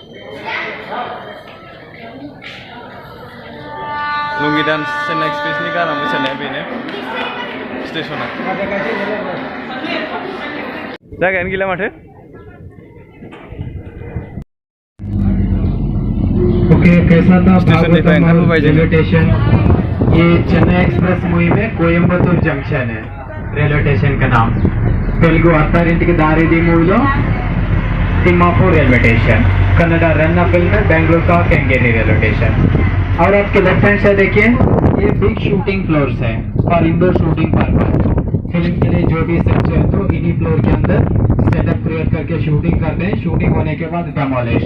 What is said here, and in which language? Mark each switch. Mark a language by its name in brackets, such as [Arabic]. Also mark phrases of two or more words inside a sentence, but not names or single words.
[Bodo] लुंगी डांस चेन्नई एक्सप्रेस नि गाना मोसानाया बेनो स्टेशना जायगायानो गैला माथो [Hindi] ओके कैसा था स्टेशन [English] railway station. [Hindi] ये चेन्नई एक्सप्रेस मूवी में कोयम्बतूर जंक्शन है [English] railway station [Hindi] का नाम। तेलुगु अत्तारिंटिकी दारिदी मूवीलो तिम्मापुर [English] railway station, [Hindi] कन्नड़ा रन्ना फिल्म में बेंगलुरु का केंगेरी [English] railway station. [Hindi] और आपके [English] left hand [Hindi] से देखिए ये [English] big shooting floors [Hindi] है [English] for indoor shooting purpose. [Hindi] फिल्म के लिए जो भी सेट चाहिए तो इन्हीं फ्लोर के अंदर [English] setup create [Hindi] करके शूटिंग करते हैं, शूटिंग होने के बाद डेमोलिश।